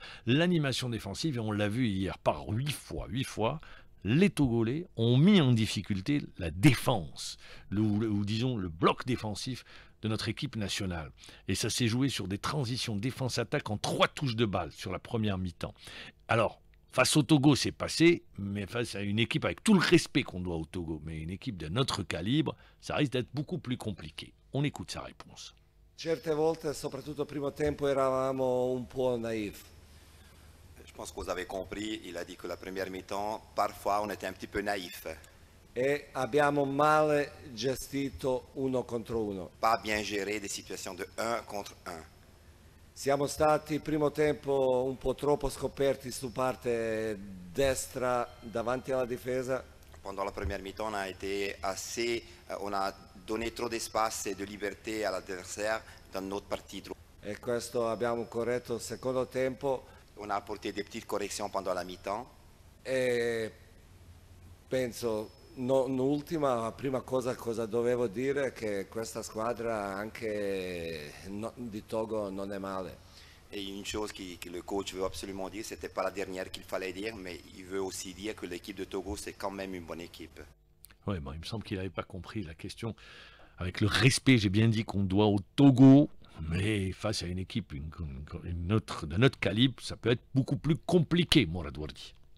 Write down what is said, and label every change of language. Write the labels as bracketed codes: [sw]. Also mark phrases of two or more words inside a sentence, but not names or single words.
[fr] L'animation défensive, et on l'a vu hier par 8 fois, les Togolais ont mis en difficulté la défense, ou disons le bloc défensif de notre équipe nationale. Et ça s'est joué sur des transitions défense-attaque en 3 touches de balle sur la première mi-temps. Alors, face au Togo, c'est passé, mais face à une équipe avec tout le respect qu'on doit au Togo, mais une équipe de notre calibre, ça risque d'être beaucoup plus compliqué. On écoute sa réponse. [it] Certe volte, soprattutto al primo tempo, eravamo un po' naïfs. [fr] Je pense que vous avez compris, il a dit que la première mi-temps, parfois on était un petit peu naïf. [it] E abbiamo male gestito 1 contro 1. [fr] Pas bien géré des situations de 1 contre 1. [it] Siamo stati primo tempo un po' troppo scoperti su parte destra davanti alla difesa. [fr] Pendant la première mi-temps, on a donné trop d'espace et de liberté à l'adversaire dans notre partie droite. [it] E questo abbiamo corretto il secondo tempo. [fr] On a apporté des petites corrections pendant la mi-temps. [it] E penso, l'ultima, la prima cosa dovevo dire è che questa squadra anche di Togo non è male. [fr] Et une chose que le coach veut absolument dire, c'était pas la dernière qu'il fallait dire, mais il veut aussi dire que l'équipe de Togo, c'est quand même une bonne équipe. Oui, bon, il me semble qu'il n'avait pas compris la question. Avec le respect, j'ai bien dit qu'on doit au Togo, mais face à une équipe de notre calibre, ça peut être beaucoup plus compliqué, Mourad Wardi.